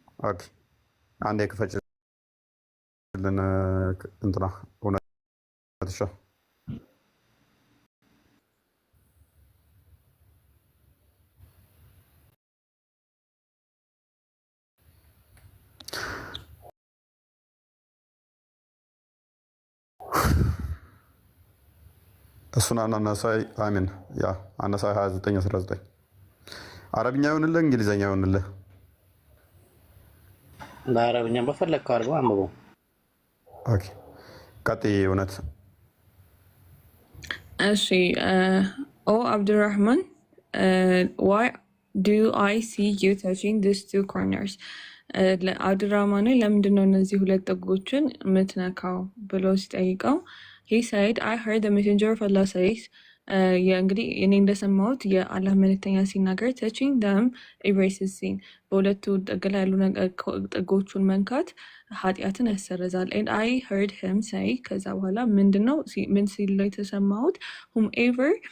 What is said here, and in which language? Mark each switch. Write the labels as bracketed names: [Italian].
[Amharic] ኦኬ አንዴ ክፈችልን እንትና እውነትሻ እሱን አናሳይ አሚን ያ አነሳይ 29 19 አረብኛ ይሆንልህ እንግሊዘኛ ይሆንልህ? በአረብኛ በፈለግከው አድርገው አንብበው። ኦኬ ቀጥይ። እውነት [English] እሺ ኦ አብዱራህማን why do I see you touching these two corners? [Amharic] አብዱራህማን ለምንድን ነው እነዚህ ሁለት ጥጎችን የምትነካው ብሎ ሲጠይቀው [English] he said I heard the messenger of Allah says [Amharic] እንግዲህ እኔ እንደሰማሁት የአላህ መልእክተኛ ሲናገር [English] touching them erases sin [Amharic] በሁለቱ ጥግ ላይ ያሉ ጥጎቹን መንካት ኃጢአትን ያሰረዛል። [English] and I heard him say [Amharic] ከዛ በኋላ ምንድነው ምን ሲል ላይ ተሰማሁት whomever